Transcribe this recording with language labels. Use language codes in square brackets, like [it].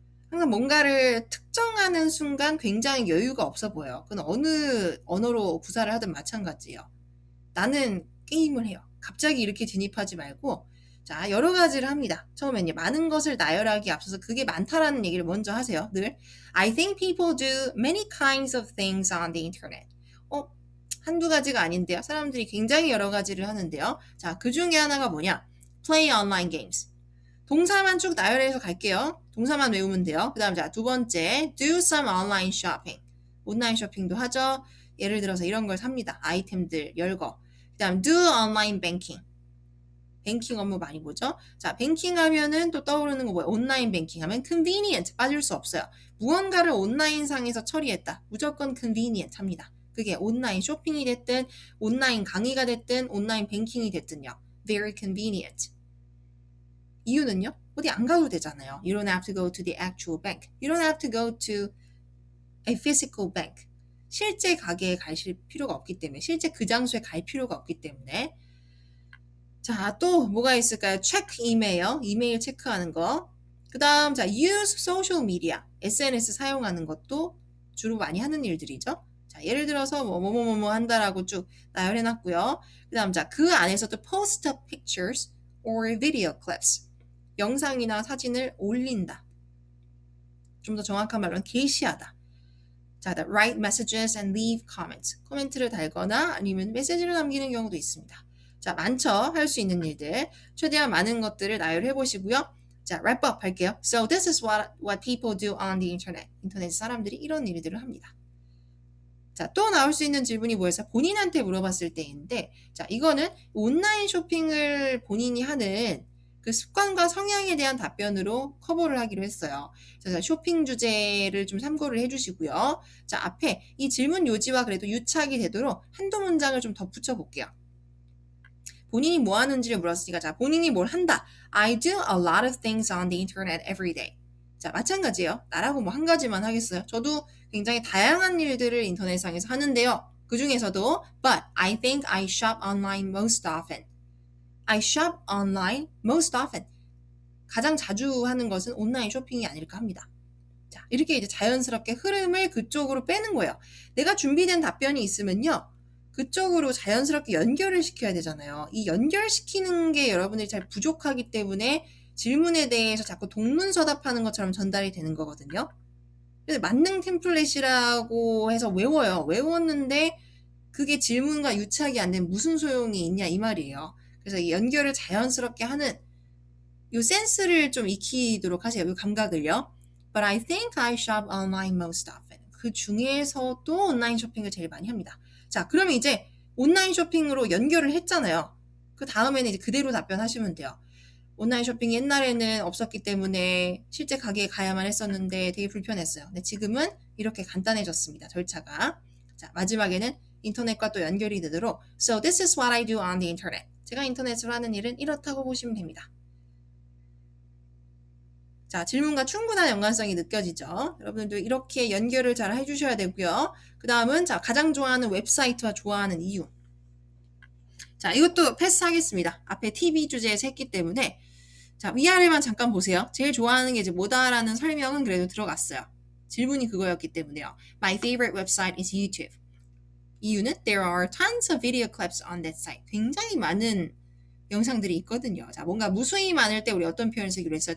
[ko] 항상 뭔가를 특정하는 순간 굉장히 여유가 없어 보여요. 그건 어느 언어로 구사를 하든 마찬가지예요. 나는 게임을 해요. 갑자기 이렇게 진입하지 말고, 자, 여러 가지를 합니다. 처음엔요. 많은 것을 나열하기 앞서서 그게 많다라는 얘기를 먼저 하세요. 늘. [en] I think people do many kinds of things on the internet. [ko] 한두 가지가 아닌데요. 사람들이 굉장히 여러 가지를 하는데요. 자, 그 중에 하나가 뭐냐? [en] Play online games. [ko] 동사만 쭉 나열해서 갈게요. 동사만 외우면 돼요. 그 다음 자, 두 번째, [en] do some online shopping. [ko] 온라인 쇼핑도 하죠. 예를 들어서 이런 걸 삽니다. 아이템들, 열거. 그 다음 [en] do online banking. [ko] 뱅킹 업무 많이 보죠. 자, 뱅킹 하면은 또 떠오르는 거 뭐예요? 온라인 뱅킹 하면 convenient 빠질 수 없어요. 무언가를 온라인상에서 처리했다. 무조건 convenient 합니다. 그게 온라인 쇼핑이 됐든 온라인 강의가 됐든 온라인 뱅킹이 됐든요. [en] very convenient. [ko] 이유는요? 어디 안 가도 되잖아요. [en] You don't have to go to the actual bank. You don't have to go to a physical bank. [ko] 실제 가게에 가실 필요가 없기 때문에, 실제 그 장소에 갈 필요가 없기 때문에. 자, 또 뭐가 있을까요? 체크 이메일 체크하는 거. 그 다음, 자, [en] use social media. [ko] SNS 사용하는 것도 주로 많이 하는 일들이죠. 자, 예를 들어서 뭐뭐뭐뭐 한다라고 쭉 나열해놨고요. 그 다음, 자, 그 안에서도 [en] post up pictures or video clips. [ko] 영상이나 사진을 올린다. 좀 더 정확한 말로는 게시하다. [en] 자, write messages and leave comments. [ko] 코멘트를 달거나 아니면 메시지를 남기는 경우도 있습니다. 자, 많죠? 할 수 있는 일들. 최대한 많은 것들을 나열해 보시고요. 자, wrap up 할게요. [en] So this is what people do on the internet. [ko] 인터넷 사람들이 이런 일들을 합니다. 자, 또 나올 수 있는 질문이 뭐였어요? 본인한테 물어봤을 때인데, 자, 이거는 온라인 쇼핑을 본인이 하는 그 습관과 성향에 대한 답변으로 커버를 하기로 했어요. 그래서 쇼핑 주제를 좀 참고를 해주시고요. 자, 앞에 이 질문 요지와 그래도 유착이 되도록 한두 문장을 좀 덧붙여 볼게요. 본인이 뭐 하는지를 물었으니까, 자, 본인이 뭘 한다. [en] I do a lot of things on the internet every day. [ko] 자, 마찬가지예요. 나라고 뭐 한 가지만 하겠어요. 저도 굉장히 다양한 일들을 인터넷상에서 하는데요. 그 중에서도 [en] but I think I shop online most often. I shop online most often. [ko] 가장 자주 하는 것은 온라인 쇼핑이 아닐까 합니다. 자, 이렇게 이제 자연스럽게 흐름을 그쪽으로 빼는 거예요. 내가 준비된 답변이 있으면요. 그쪽으로 자연스럽게 연결을 시켜야 되잖아요. 이 연결시키는 게 여러분들이 잘 부족하기 때문에 질문에 대해서 자꾸 동문서답하는 것처럼 전달이 되는 거거든요. 그래서 만능 템플릿이라고 해서 외워요. 외웠는데 그게 질문과 유착이 안 되면 무슨 소용이 있냐 이 말이에요. 그래서 이 연결을 자연스럽게 하는 이 센스를 좀 익히도록 하세요. 이 감각을요. [en] But I think I shop online most often. [ko] 그 중에서도 온라인 쇼핑을 제일 많이 합니다. 자, 그러면 이제 온라인 쇼핑으로 연결을 했잖아요. 그 다음에는 이제 그대로 답변하시면 돼요. 온라인 쇼핑이 옛날에는 없었기 때문에 실제 가게에 가야만 했었는데 되게 불편했어요. 근데 지금은 이렇게 간단해졌습니다. 절차가. 자, 마지막에는 인터넷과 또 연결이 되도록 [en] So this is what I do on the internet. [ko] 제가 인터넷으로 하는 일은 이렇다고 보시면 됩니다. 자, 질문과 충분한 연관성이 느껴지죠? 여러분들도 이렇게 연결을 잘 해주셔야 되고요. 그 다음은 자, 가장 좋아하는 웹사이트와 좋아하는 이유. 자, 이것도 패스하겠습니다. 앞에 TV 주제에서 했기 때문에 자, 위아래만 잠깐 보세요. 제일 좋아하는 게 이제 뭐다라는 설명은 그래도 들어갔어요. 질문이 그거였기 때문에요. [en] My favorite website is YouTube. [ko] 이유는 [en] There are tons of video clips on that site. [ko] 굉장히 많은 영상들이 있거든요. 자, 뭔가 무수히 많을 때 우리 어떤 표현을 쓰기로 했어요?